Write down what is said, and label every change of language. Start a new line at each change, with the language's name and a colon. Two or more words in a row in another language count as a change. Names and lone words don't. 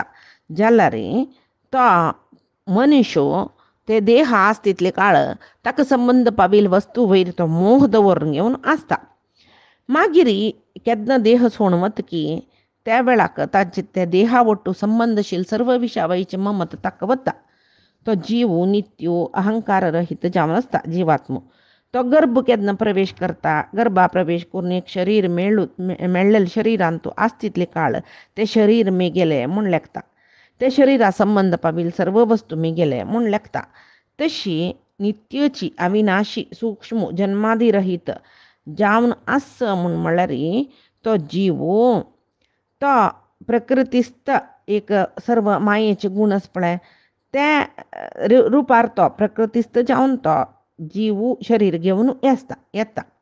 Konkani: जाल्यार तो मनुष्य ते देह आस तितले काळ ताका संबंध पावील वस्तू वयर तो मोह दवरून घेवन आसता. मागीर केन्ना देह सोडून वतकी त्या वेळाक ताचे त्या देहा वट्टू संबंधशील सर्व विषयावयचे ममत ताका वता. तो जीव नित्यो अहंकार रहित जावन आसता जीवात्मो. तो गर्भ केन्ना प्रवेश करता गर्भा प्रवेश करून एक शरीर मेळ्ळेले शरिरांत तो आस तितले काळ ते शरीर मेगेले म्हूण लेखता. ते शरिरा संबंध पावील सर्व वस्तू मेगेले म्हूण लेखता. तशी नित्यची अविनाशी सूक्ष्म जन्मादिरहित जावन आस म्हूण म्हळ्यार तो जीव तो प्रकृतीस्थ एक सर्व मायेचे गुण आस पळय ते रुपार तो प्रकृतीस्थ जावन तो जीव शरीर घेवन येता.